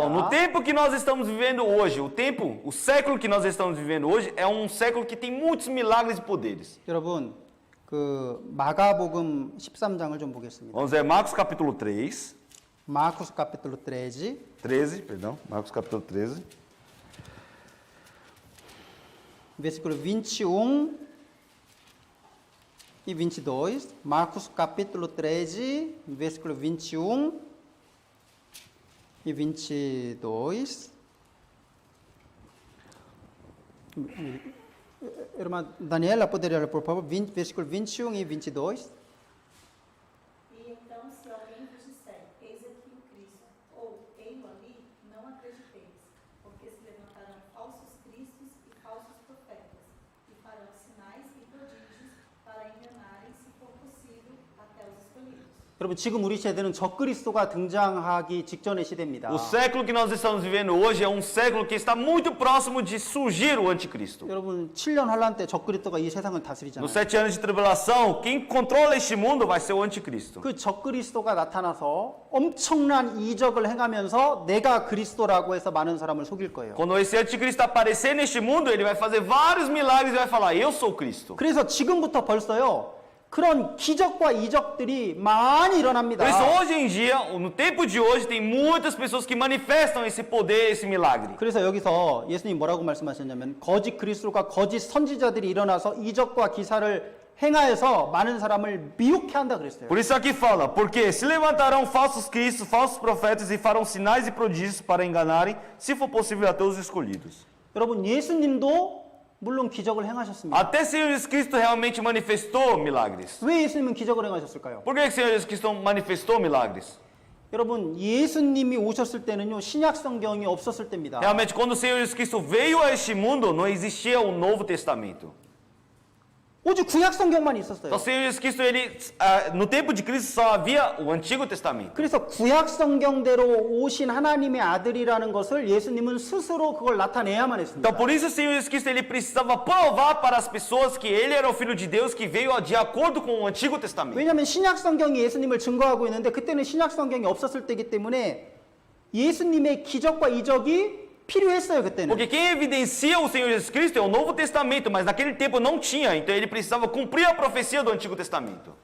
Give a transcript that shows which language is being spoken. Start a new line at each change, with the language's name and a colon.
Portuguese: Então, no tempo que nós estamos vivendo hoje, o século que nós estamos vivendo hoje é um século que tem muitos milagres e poderes.
Korean: 여러분 그 마가복음 13장을 좀 보겠습니다.
Portuguese: Vamos ver Marcos capítulo 3. Marcos capítulo 13. 13, perdão. Marcos capítulo 13. Versículo 21 e 22. Marcos capítulo 13, versículo 21 e 22. Irmã Daniela, poderia ler, por favor, versículo 21 e 22. E então, se alguém vos disser, eis aqui o Cristo, ou ei-lo ali, não acrediteis, porque se levantarão falsos cristos e falsos profetas, e farão sinais e prodígios para enganarem, se for possível, até os escolhidos.
Korean: 여러분 지금 우리 시대는 적그리스도가 등장하기 직전의 시대입니다.
Portuguese: O século que nós estamos vivendo hoje é um século que está muito próximo de surgir o anticristo.
Korean: 여러분 7년 환란 때 적그리스도가 이 세상을 다스리잖아요.
Portuguese: Nos 7 anos de tribulação, quem controla este mundo vai ser o anticristo.
Korean: 그 적그리스도가 나타나서 엄청난 이적을 행하면서 내가 그리스도라고 해서 많은 사람을 속일 거예요.
Portuguese: Quando esse anticristo aparecer neste mundo, ele vai fazer vários milagres e vai falar, eu sou Cristo.
Korean: 그래서 지금부터 벌써요. 그런 기적과 이적들이 많이 일어납니다.
Portuguese: Por isso, hoje em dia, no tempo de hoje, tem muitas pessoas que manifestam esse poder, esse milagre.
Korean: 그래서 여기서 예수님 뭐라고 말씀하셨냐면 거짓 그리스도가 거짓 선지자들이 일어나서 이적과 기사를 행하여서 많은 사람을 미혹해 한다 그랬어요.
Portuguese: Por isso aqui fala, porque se levantarão falsos cristos, falsos profetas e farão sinais e prodígios para enganarem, se for possível, até os escolhidos.
Korean: 여러분 예수님도 물론 기적을 행하셨습니다.
Portuguese: Até o Senhor Jesus Cristo realmente manifestou milagres.
Korean: 왜 예수님은 기적을 행하셨을까요?
Portuguese: Por que o Senhor Jesus Cristo manifestou milagres?
Korean: 여러분 예수님이 오셨을 때는요 신약 성경이 없었을 때입니다.
Portuguese: Realmente, quando o Senhor Jesus Cristo veio a este mundo, não existia o Novo Testamento.
Korean: 오직 구약 성경만 있었어요.
Portuguese: Então, o Senhor Jesus Cristo, no tempo de Cristo, só havia o Antigo Testamento.
Korean: 그래서 구약 성경대로 오신 하나님의 아들이라는 것을 예수님은 스스로 그걸 나타내야만 했습니다.
Portuguese: Então, por isso o Senhor Jesus Cristo ele precisava provar para as pessoas que ele era o Filho de Deus que veio de acordo com o Antigo Testamento.
Korean: 왜냐하면 신약 성경이 예수님을 증거하고 있는데 그때는 신약 성경이 없었을 때이기 때문에 예수님의 기적과 이적이 필요했어요 그때는.
Portuguese: Porque quem evidencia o Senhor Jesus Cristo é o Novo Testamento, mas naquele tempo não tinha, então ele precisava cumprir a profecia do Antigo Testamento.